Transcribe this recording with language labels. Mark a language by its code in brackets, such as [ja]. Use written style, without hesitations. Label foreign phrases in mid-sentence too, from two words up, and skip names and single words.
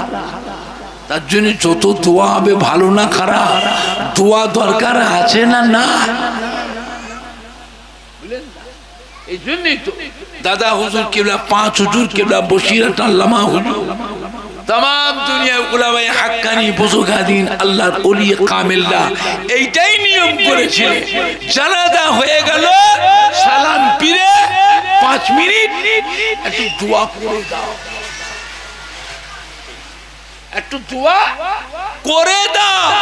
[bn] তার জন্য যত দোয়া হবে ভালো না খারাপ? দোয়া দরকার আছে না? না। এই জন্যই তো দাদা হুজুর কিবলা, 5 হুজুর কিবলা, বসিরহাট আল্লামা হুজুর, [ur] تمام دنیا علمائے حقانی بزرگان دین [bn] আল্লাহর ওলি কামিলরা এইটাই নিয়ম করেছিলেন। জানাজা হয়ে গেল, সালাম ফিরে 5 মিনিট একটু দোয়া করে দাও। একটু দোয়া করে দাও।